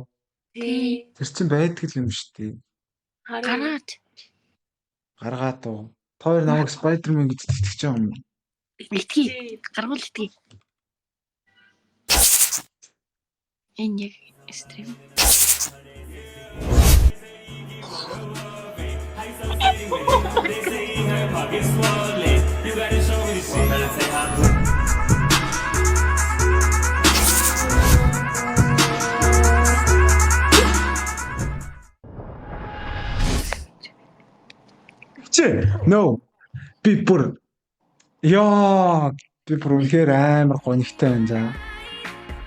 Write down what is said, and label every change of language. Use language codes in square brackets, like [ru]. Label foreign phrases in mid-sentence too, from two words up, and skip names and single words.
[mn] Тий. Тэр чинь байдаг юм шүү дээ. Гараад. Гаргаад уу. Тоор намайг Spider-Man гэж итгэж байгаа юм. Итгэе. Гаргуул итгэе. Энэ яг Стрим. [en] They say her pockets swollen. You gotta show me the shit. When I say I'm [mn] Чи no би бүр ёо би бүр үнэхээр амар гонигтай байна за.